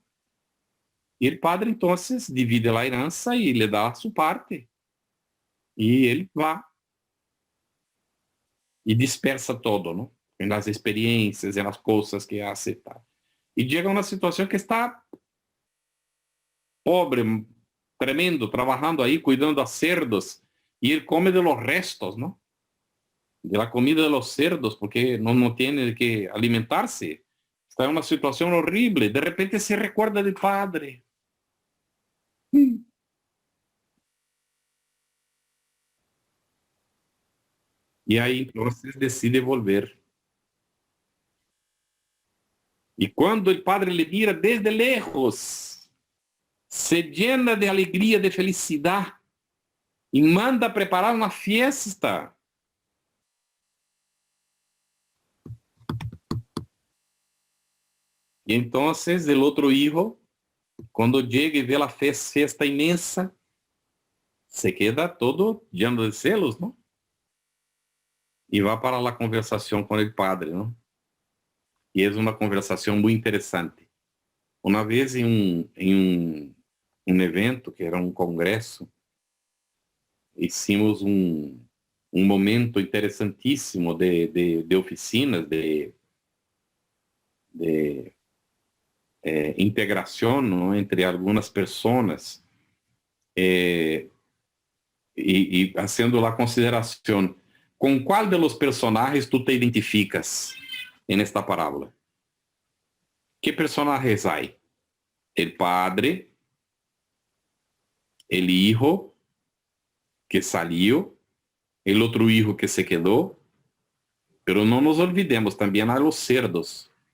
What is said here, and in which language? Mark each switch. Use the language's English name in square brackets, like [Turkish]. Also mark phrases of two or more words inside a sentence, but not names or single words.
[Portuguese] E o padre, então, divide a herança e lhe dá a sua parte. E ele vai. E dispersa todo, não? Nas experiências, nas coisas que hace. Tá? E chega a uma situação que está pobre, tremendo, trabalhando aí, cuidando a cerdos. [Spanish] Y él come de los restos, ¿no? De la comida de los cerdos, porque no tiene que alimentarse. Está en una situación horrible. De repente se recuerda del padre. Y ahí entonces decide volver. Y cuando el padre le mira desde lejos, se llena de alegría, de felicidad. [Portuguese] E manda preparar uma fiesta. E então, o outro hijo, quando chega e vê a festa imensa, [Spanish] se queda todo lleno de celos, [Portuguese] não? E vai para a conversação com o padre, não? E é uma conversação muito interessante. Uma vez em um evento, que era um congresso, hicimos um momento interessantíssimo de oficinas, de integração, ¿no? Entre algumas pessoas e fazendo a consideração, com qual [Spanish] de los [Portuguese] personagens tu te identificas [Spanish] en esta parábola? [Portuguese] Que personagens hay? [Spanish] El padre, el hijo que salió, el otro hijo que se quedó, pero no nos olvidemos también a los cerdos.